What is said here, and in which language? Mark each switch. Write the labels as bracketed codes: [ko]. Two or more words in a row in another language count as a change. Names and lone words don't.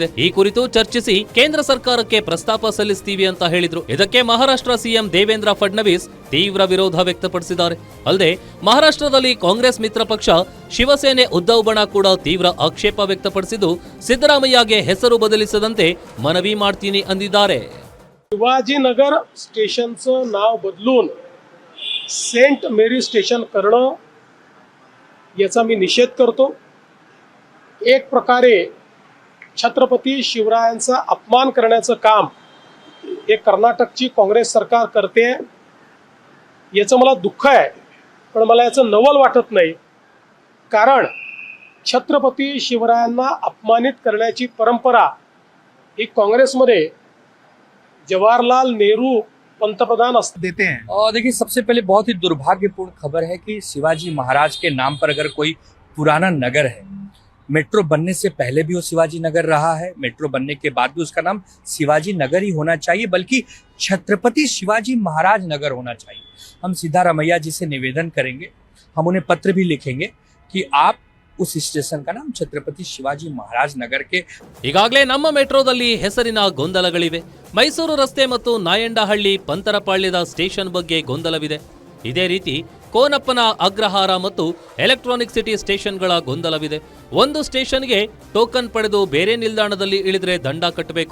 [kn] ಈ ಕುರಿತು ಚರ್ಚಿಸಿ ಕೇಂದ್ರ ಸರ್ಕಾರಕ್ಕೆ ಪ್ರಸ್ತಾಪ ಸಲ್ಲಿಸ್ತೀವಿ ಅಂತ ಹೇಳಿದ್ರು. ಇದಕ್ಕೆ ಮಹಾರಾಷ್ಟ್ರ ಸಿಎಂ ದೇವೇಂದ್ರ ಫಡ್ನವೀಸ್ ತೀವ್ರ ವಿರೋಧ ವ್ಯಕ್ತಪಡಿಸಿದ್ದಾರೆ. ಅಲ್ಲದೆ ಮಹಾರಾಷ್ಟ್ರದಲ್ಲಿ ಕಾಂಗ್ರೆಸ್ ಮಿತ್ರ ಪಕ್ಷ ಶಿವಸೇನೆ ಉದ್ಧವ್ ಬಣ ಕೂಡ ತೀವ್ರ ಆಕ್ಷೇಪ ವ್ಯಕ್ತಪಡಿಸಿದ್ದು, ಸಿದ್ದರಾಮಯ್ಯಗೆ ಹೆಸರು ಬದಲಿಸದಂತೆ ಮನವಿ ಮಾಡ್ತೀನಿ ಅಂದಿದ್ದಾರೆ. [mr] शिवाजीनगर स्टेशनचं नाव बदलून सेंट मेरी स्टेशन करणं याचा मी निषेध करतो. एक प्रकारे छत्रपती शिवरायांचा अपमान करण्याचं काम हे कर्नाटकची काँग्रेस सरकार करते, याचं मला दुःख आहे. पण मला याचं नवल वाटत नाही, कारण छत्रपती शिवरायांना अपमानित करण्याची परंपरा ही काँग्रेसमध्ये जवाहरलाल नेहरू पंतप्रधान [hi] देते हैं. और देखिए, सबसे पहले बहुत ही दुर्भाग्यपूर्ण खबर है कि शिवाजी महाराज के नाम पर अगर कोई पुराना नगर है, मेट्रो बनने से पहले भी वो शिवाजी नगर रहा है, मेट्रो बनने के बाद भी उसका नाम शिवाजी नगर ही होना चाहिए, बल्कि छत्रपति शिवाजी महाराज नगर होना चाहिए. हम सिद्धारमैया जी से निवेदन करेंगे, हम उन्हें पत्र भी लिखेंगे कि आप उस स्टेशन का नाम छत्रपति शिवाजी महाराज नगर के. [kn] ಈಗಾಗಲೇ ನಮ್ಮ ಮೆಟ್ರೋದಲ್ಲಿ ಹೆಸರಿನ ಗೊಂದಲಗಳಿವೆ. ಮೈಸೂರು ರಸ್ತೆ ಮತ್ತು ನಾಯಂಡಹಳ್ಳಿ ಪಂತರಪಾಳ್ಯದ ಸ್ಟೇಷನ್ ಬಗ್ಗೆ ಗೊಂದಲವಿದೆ. ಇದೇ ರೀತಿ ಕೋನಪ್ಪನ ಅಗ್ರಹಾರ ಮತ್ತು ಎಲೆಕ್ಟ್ರಾನಿಕ್ ಸಿಟಿ ಸ್ಟೇಷನ್ಗಳ ಗೊಂದಲವಿದೆ. ಒಂದು ಸ್ಟೇಷನ್ಗೆ ಟೋಕನ್ ಪಡೆದು ಬೇರೆ ನಿಲ್ದಾಣದಲ್ಲಿ ಇಳಿದ್ರೆ ದಂಡ ಕಟ್ಟಬೇಕು.